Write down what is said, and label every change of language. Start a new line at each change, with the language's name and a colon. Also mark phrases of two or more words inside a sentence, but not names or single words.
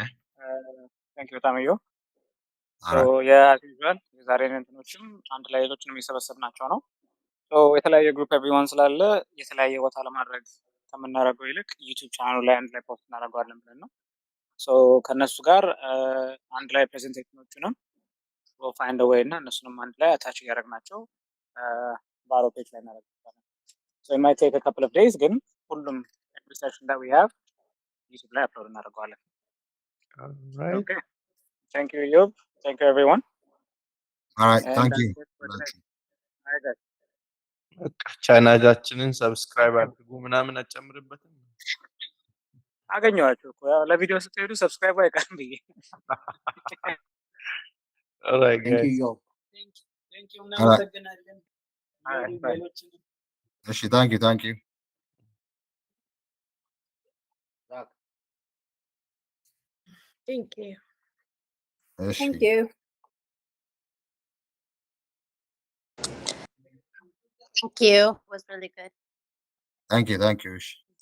English: Thank you ታምዮ። All right. as usual
Amharic: የዛሬን እንትኖችም አንድ ላይ ሌሎችንም እየሰበሰብናቸው ነው። የተለያየ
English: group everyone
Amharic: ስላለ የተለያየ ቦታ ለማድረግ ከምናደርገው ይልቅ ዩቲዩብ ቻናሉ ላይ አንድ ላይ ፖስት እናደርገዋለን ብለን ነው። ከእነሱ ጋር አንድ ላይ ፕሬዘንቴሽኖቹንም ፋይንድ ወይ እና እነሱንም አንድ ላይ አታች እያደረግናቸው ባሮ ፔጅ ላይ እናደርጋለን።
English: it might take a couple of days,
Amharic: ግን ሁሉም
English: every session that we have
Amharic: ዩቲዩብ ላይ አፕሎድ እናደርገዋለን።
English: Right. Okay. Thank you, Yub. Thank you, everyone. All right. And Thank that's you. it for today. All right, guys.
Amharic: ቻናላችንን ሰብስክራይብ አድርጉ ምናምን አጨምርበትም። አገኘኋችሁ እኮ ያው ለቪዲዮ ስትሄዱ ሰብስክራይብ አይቀርም ብዬ።
English: Alright, Thank you, guys. yo. Thank you. እናመሰግናለን። All right, bye.
Amharic: ሌሎችንም እሺ,
English: thank you. Thank you.
Amharic: እሺ፣
English: Thank you. Thank you. It was really good. thank you.
Amharic: እሺ።